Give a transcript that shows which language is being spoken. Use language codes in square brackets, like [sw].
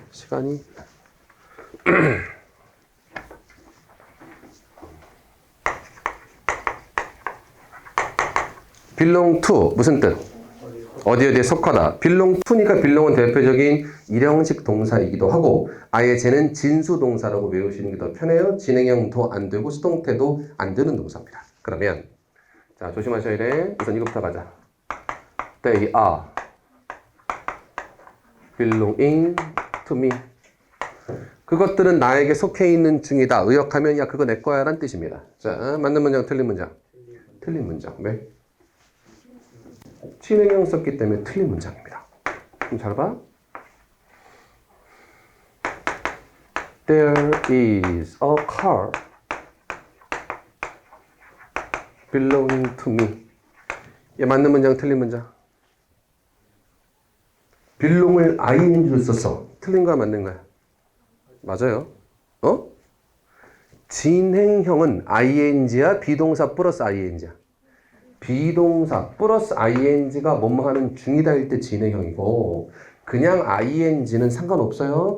[ko] 시간이 [en] belong to [ko] 무슨 뜻? 어디에 속하다. [en] belong to [ko] 니까 belong은 대표적인 1형식 동사이기도 하고 아예 쟤는 진수 동사라고 외우시는 게 더 편해요. 진행형도 안 되고 수동태도 안 되는 동사입니다. 그러면 자 조심하셔야 돼. 우선 이거부터 가자. [en] They are belonging to me. [ko] 그것들은 나에게 속해 있는 중이다. 의역하면 야 그거 내 거야 라는 뜻입니다. 자 맞는 문장 틀린 문장. 틀린 문장. 왜? 진행형 썼기 때문에 틀린 문장입니다. 좀 잘 봐. [en] There is a car belonging to me. [ko] 얘 맞는 문장, 틀린 문장. belong을 ing로 썼어. 틀린 거야, 맞는 거야? 맞아요. 진행형은 ing야, 비동사 플러스 ing야. 비동사 플러스 ing가 뭐뭐 하는 중이다 일 때 진행형이고 그냥 ing는 상관없어요.